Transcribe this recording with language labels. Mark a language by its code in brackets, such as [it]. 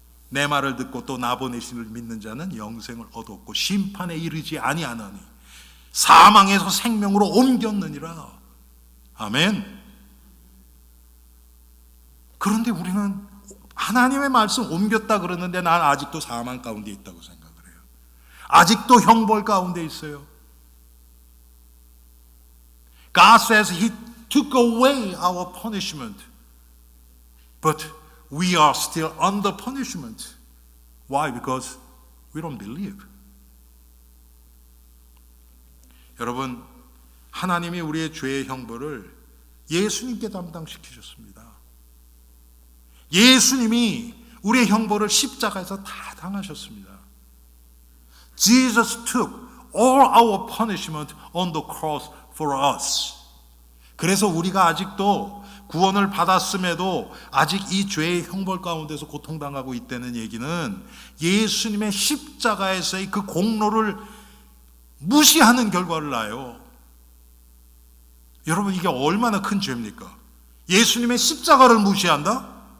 [ko] 내 말을 듣고 또 나 보내심을 믿는 자는 영생을 얻었고 심판에 이르지 아니하나니 사망에서 생명으로 옮겼느니라. 아멘. 그런데 우리는 하나님의 말씀 옮겼다 그러는데 난 아직도 사망 가운데 있다고 생각을 해요. 아직도 형벌 가운데 있어요. [en] God says He took away our punishment, but we are still under punishment. Why? Because we don't believe. [ko] 여러분, 하나님이 우리의 죄의 형벌을 예수님께 담당시키셨습니다. 예수님이 우리의 형벌을 십자가에서 다 당하셨습니다. [en] Jesus took all our punishment on the cross for us. [ko] 그래서 우리가 아직도 구원을 받았음에도 아직 이 죄의 형벌 가운데서 고통당하고 있다는 얘기는 예수님의 십자가에서의 그 공로를 무시하는 결과를 낳아요. 여러분, 이게 얼마나 큰 죄입니까? 예수님의 십자가를 무시한다?